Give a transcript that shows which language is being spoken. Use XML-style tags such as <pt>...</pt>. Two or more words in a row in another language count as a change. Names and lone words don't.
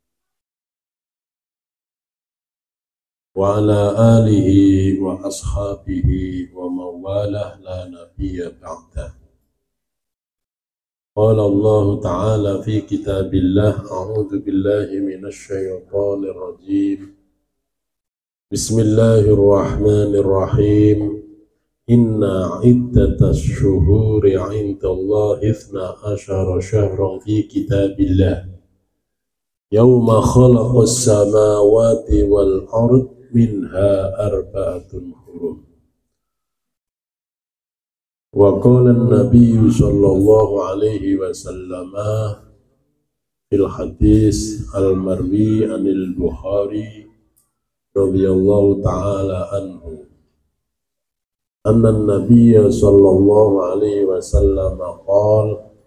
<ar>وعلى آله وأصحابه ومن والاه لا نبي بعده. قال الله تعالى في كتاب الله أعوذ بالله من الشيطان الرجيم. بسم الله الرحمن الرحيم. إن عدة الشهور عند الله 12 شهرا في كتاب الله. يوم خلق السماوات والأرض منها أربعة حرم. وقال النبي صلى الله عليه وسلم في الحديث المروي عن البخاري رضي الله تعالى عنه أن النبي صلى الله عليه وسلم قال</ar>